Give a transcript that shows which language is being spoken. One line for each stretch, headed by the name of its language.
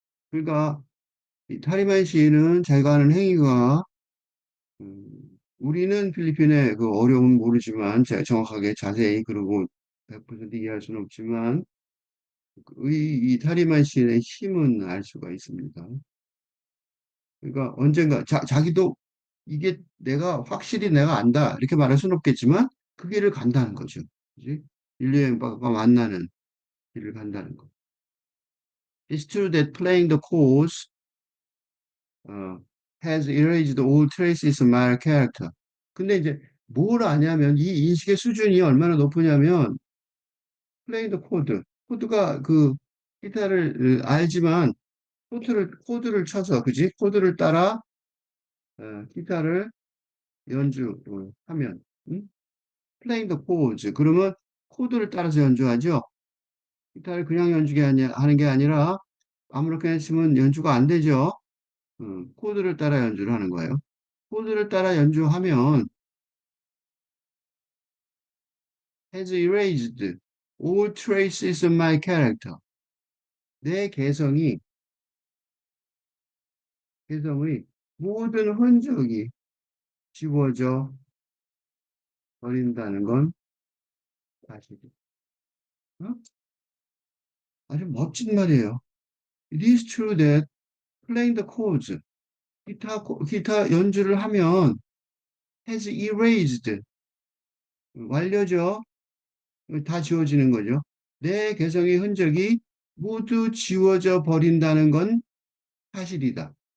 Korean: 그러니까 이 타리반 시인은 자기가 하는 행위가 우리는 필리핀의 그 어려움은 모르지만 제가 정확하게 자세히 그러고 100% 이해할 수는 없지만 이 타리반 시인의 힘은 알 수가 있습니다. 그러니까 언젠가 자기도 이게 내가 확실히 내가 안다 이렇게 말할 수는 없겠지만 그 길을 간다는 거죠. 그지? 인류의 바가 만나는 길을 간다는 거.
English: It's true that playing the chords 어, has erased all traces of my character.
Korean: 근데 이제 뭘 아냐면 이 인식의 수준이 얼마나 높으냐면
English: playing the chord.
Korean: 코드가 그 기타를 알지만 코드를 쳐서 그지? 코드를 따라 기타를 연주하면 응?
English: playing the chords.
Korean: 그러면 코드를 따라서 연주하죠. 기타를 그냥 하는 게 아니라 아무렇게나 치면 연주가 안 되죠. 코드를 따라 연주를 하는 거예요. 코드를 따라 연주하면
English: has erased all traces of my character.
Korean: 내 개성의 모든 흔적이 지워져 버린다는 건 사실이에요. 어? 아주 멋진 말이에요.
English: It is true that playing the chords,
Korean: 기타 연주를 하면
English: has erased,
Korean: 완료죠. 다 지워지는 거죠. 내 개성의 흔적이 모두 지워져 버린다는 건 사실이다.